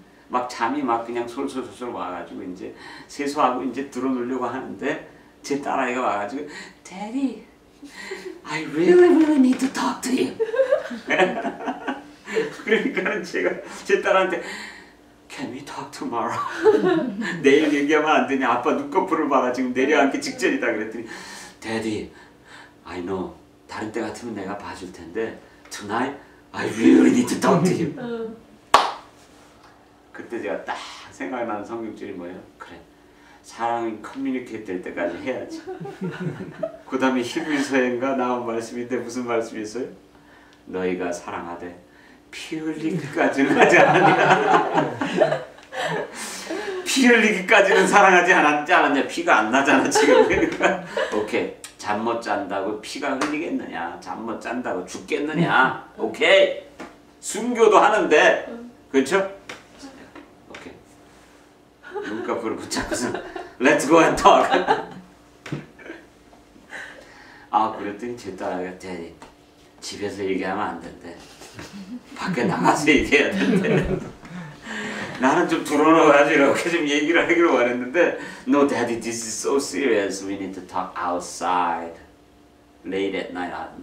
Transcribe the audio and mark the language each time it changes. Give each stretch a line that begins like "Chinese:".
Korean: 막 잠이 막 그냥 솔솔솔솔 와가지고 이제 세수하고 이제 들어누려고 하는데 제 딸아이가 와가지고
English: Daddy, I really need to talk to you.
Korean: 그러니까 제가 제 딸한테
English: Can we talk tomorrow?
Korean: 내일 얘기하면 안 되냐? 아빠 눈꺼풀을 봐라, 지금 내려앉기 직전이다. 그랬더니
English: Daddy, I know.
Korean: 다른 때 같으면 내가 봐줄 텐데
English: Tonight, I really need to talk to you.
Korean: 그때 제가 딱 생각나는 성경줄이 뭐예요? 그래, 사랑이 커뮤니케이트 될 때까지 해야지. 그 다음에 히브리서인가 나온 말씀인데 무슨 말씀이 있어요? 너희가 사랑하되 피 흘리기까지는 하지 않았냐. 피 흘리기까지는 사랑하지 않았냐. 피가 안 나잖아 지금. 그러니까 오케이, 잠 못 잔다고 피가 흘리겠느냐, 잠 못 잔다고 죽겠느냐. 오케이, 순교도 하는데, 그렇죠? 오케이, 눈꺼풀을 붙잡고서
English: Let's go and talk.
Korean: 아, 그랬더니 제 딸아이가 Daddy, 집에서 얘기하면 안 된대. 밖에 나가서 얘기해야 된대. 나는 좀 드러나가지고 이렇게 좀 얘기를 하기로 원했는데
English: No, Daddy, this is so serious. We need to talk outside. Late at night.